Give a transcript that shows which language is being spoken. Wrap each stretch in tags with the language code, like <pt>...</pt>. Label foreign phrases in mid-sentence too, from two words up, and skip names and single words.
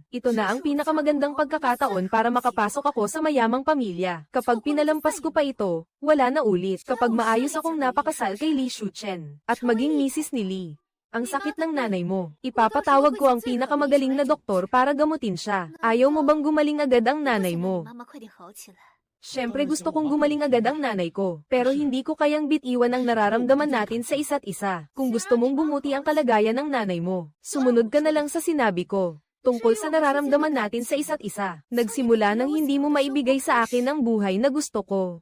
<tl>Ito na ang pinakamagandang pagkakataon para makapasok ako sa mayamang pamilya. Kapag pinalampas ko pa ito, wala na ulit. Kapag maayos akong napakasal kay Li Shuchen, at maging misis ni Li. Ang sakit ng nanay mo. Ipapatawag ko ang pinakamagaling na doktor para gamutin siya. Ayaw mo bang gumaling agad ang nanay mo?</tl> <zh>妈妈快点好起来。</zh> <tl>Siyempre gusto kong gumaling agad ang nanay ko, pero hindi ko kayang bitiwan ang nararamdaman natin sa isa't isa. Kung gusto mong bumuti ang kalagayan ng nanay mo, sumunod ka na lang sa sinabi ko. Tungkol sa nararamdaman natin sa isa't isa, nagsimula nang hindi mo maibigay sa akin ang buhay na gusto ko.</tl>